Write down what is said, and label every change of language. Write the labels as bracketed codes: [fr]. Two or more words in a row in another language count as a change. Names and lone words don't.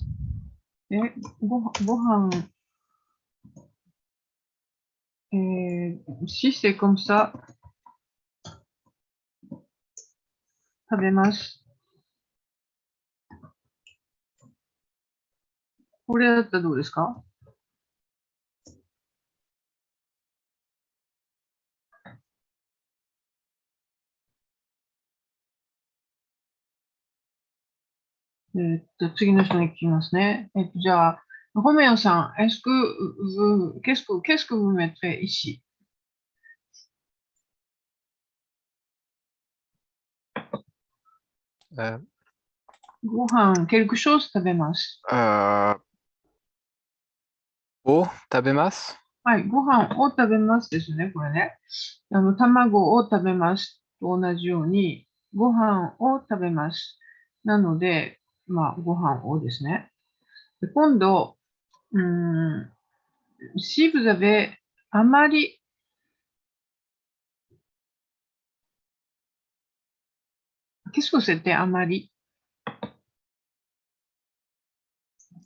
[fr] ご飯、si c'est comme ça, [ja] 食べます。これだったらどうですか次の人に聞きますね。 [fr] じゃあ、ロメオさん、est-ce que qu'est-ce que vous mettrez ici? [ja] ご飯、 [fr] quelque chose [ja] 食べます。を食べます。はい、ご飯を食べますですね、これね。卵を食べますと同じように、ご飯を食べます。なので、まあ、ご飯をですね。で今度、 [fr] si vous avez あまり、qu'est-ce que c'était あまり